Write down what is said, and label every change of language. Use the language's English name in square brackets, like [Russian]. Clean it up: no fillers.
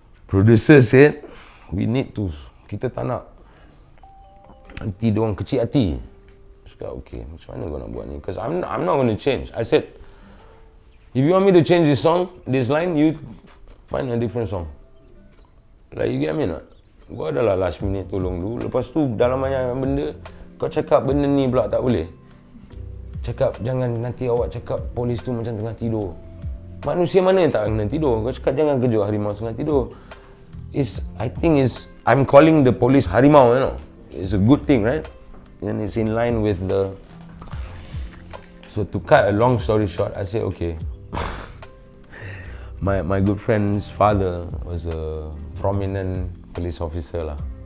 [English] Producer said, [Malay] kita tak nak nanti diorang kecil hati. Dia cakap, okay, macam mana kau nak buat ni? [English] Because I'm not going to change. I said, if you want me to change this song, this line, you find a different song. Like, you get me not? [Malay] Gua adalah last minute tolong dulu. Lepas tu dalam banyak benda, kau cakap benda ni pula tak boleh. Cakap jangan nanti awak cakap polis tu macam tengah tidur. Manusia mana yang tak kena tidur? Kau cakap jangan kejut harimau tengah tidur. [English] I think I'm calling the police harimau, you know. It's a good thing, right? And it's in line with the... So to cut a long story short, I said okay. My good friend's father was a prominent police officer lah.